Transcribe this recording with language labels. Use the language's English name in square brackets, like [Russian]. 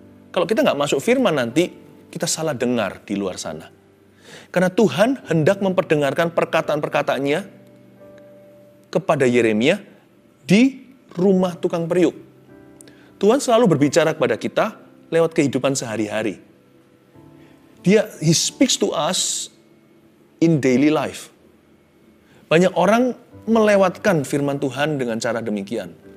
[Indonesian] Kalau kita nggak masuk firman nanti, kita salah dengar di luar sana. Karena Tuhan hendak memperdengarkan perkataan-perkataannya kepada Yeremia di rumah tukang periuk. Tuhan selalu berbicara kepada kita lewat kehidupan sehari-hari. [English] He speaks to us in daily life. [Indonesian] Banyak orang melewatkan firman Tuhan dengan cara demikian.